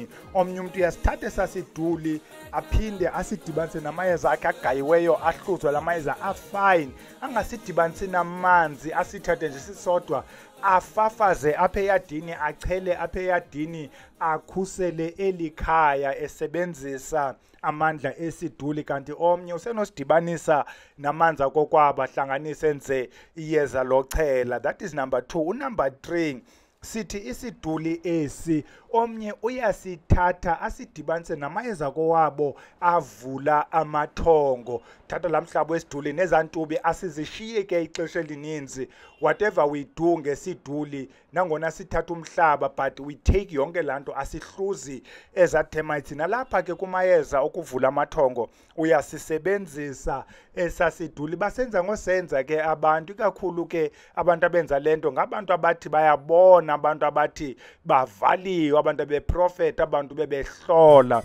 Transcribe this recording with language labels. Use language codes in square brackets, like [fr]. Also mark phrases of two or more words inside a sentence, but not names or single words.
[xh] Omnye umuntu uyasithatha esasiduli aphinde asidibanise namayeza akhe agayiweyo, ahluzwe la mayeza afine, angasidibanisi namanzi, asithathe nje sisodwa, afafaze apha eyadini, achele apha eyadini, akhusele elikhaya esebenzisa amandla esiduli. Kanti omnye usenosidibanisa namanzi akokwabo, ahlanganise enze iyeza lochela. [en] That is number 2. [xh] Number 3 sithi isiduli esi omnye uyasithatha asidibanise namayeza kowabo avula amathongo. Thatha la mhlaba wesiduli nezantubi asizishiye ke ixesha elininzi. [en] Whatever we do [xh] ngesiduli, nangona sithatha umhlaba, [en] but we take [xh] yonke lanto asihluzi eza [en] termites. [xh] Nalapha ke kumayeza okuvula amathongo uyasisebenzisa esasiduli. Basenza ngosenza ke abantu, ikakhulu ke abantu abenza lento ngabantu abathi bayabona kunabantu abathi bavaliwe, abantu beprofeta, abantu bebehlola.